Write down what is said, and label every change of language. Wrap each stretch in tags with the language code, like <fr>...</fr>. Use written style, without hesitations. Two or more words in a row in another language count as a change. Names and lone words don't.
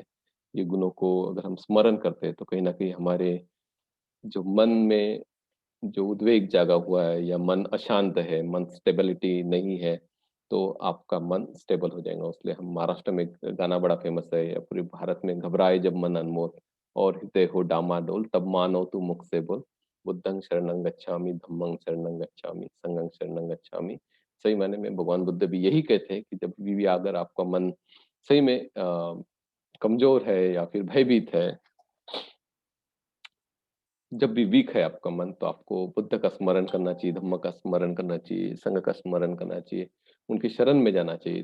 <hi>ये गुणों को अगर हम स्मरण करते हैं तो कहीं ना कहीं हमारे जो मन में जो उद्वेग जागा हुआ है या मन अशांत है, मन स्टेबिलिटी नहीं है, तो आपका मन स्टेबल हो जाएगा। इसलिए हम महाराष्ट्र में एक गाना बड़ा फेमस है, या पूरे भारत में, घबराए जब मन अनमोल और हृदय हो डामाडोल तब मानो तू मुख से बोल,</hi> <pi>बुद्धं शरणं गच्छामि धम्मं शरणं गच्छामि संघं शरणं गच्छामि।</pi> <hi>सही मायने में भगवान बुद्ध भी यही कहते हैं कि जब भी अगर आपका मन सही में कमजोर है या फिर भयभीत है, जब भी वीक है आपका मन, तो आपको बुद्ध का स्मरण करना चाहिए, धम्म का स्मरण करना चाहिए, संघ का स्मरण करना चाहिए, उनकी शरण में जाना चाहिए।</hi>